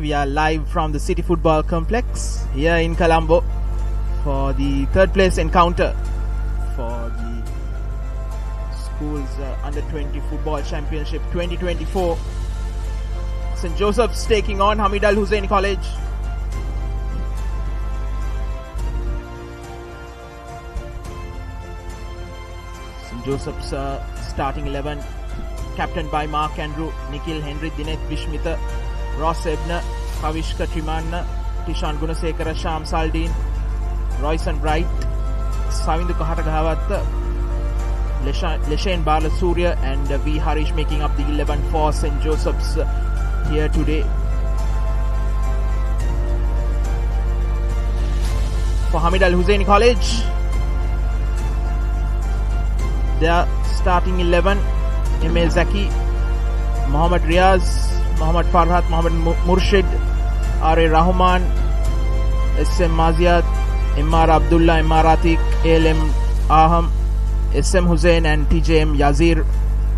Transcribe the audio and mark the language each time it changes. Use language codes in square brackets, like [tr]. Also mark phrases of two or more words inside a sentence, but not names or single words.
[en] We are live from the City Football Complex here in Colombo for the third place encounter for the schools under 20 football championship 2024. St. Joseph's taking on Hameed Al Husseinie College. St. Joseph's starting 11. Captained by Mark Andrew, Nikhil Henry, Dineth Vishmita, Ross Ebner, Kavishka Trimanna, Tishan Gunasekara, Sham Saldin, Royson Bright, Savindu Kahatagavatta, Leshain Balasurya, and V. Harish making up the 11 for St. Joseph's here today. For Hameed Al Husseinie College, their starting 11. Emil Zaki, Mohammad Riaz, Mohammad Farhat, Mohammad Murshid, R.A. Rahman, S.M. Maziat, Immar Abdullah, Immar Atik, A.L.M. Aham, S.M. Hussain and T.J.M. Yazir